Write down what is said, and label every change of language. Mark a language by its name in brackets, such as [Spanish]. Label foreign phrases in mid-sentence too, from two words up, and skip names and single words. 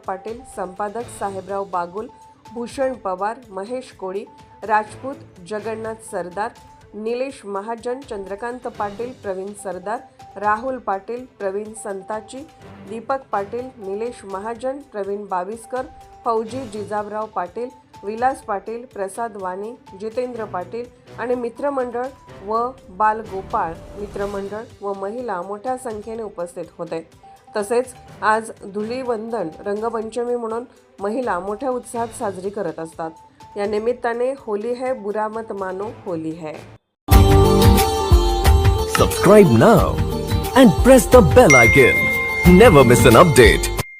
[Marathi] पाटील, संपादक साहेबराव बागुल, भूषण पवार, महेश कोळी, राजपूत, जगन्नाथ सरदार, निलेश महाजन, चंद्रकांत पाटील, प्रवीण सरदार, राहुल पाटील, प्रवीण संताची, दीपक पाटील, निलेश महाजन, प्रवीण बाविस्कर, फौजी जिजाबराव पाटील, विलास पाटील, प्रसाद वाणी, जितेंद्र पाटील आणि मित्रमंडळ व बालगोपाळ मित्रमंडळ व महिला मोठ्या संख्येने उपस्थित होते। तसेच आज धुलीवंदन रंगपंचमी म्हणून महिला मोठ्या उत्साहात साजरी करत असतात। या निमित्ताने [Hindi] होली है बुरा मत मानो होली है। [English] Subscribe now and press the bell icon. Never miss an update.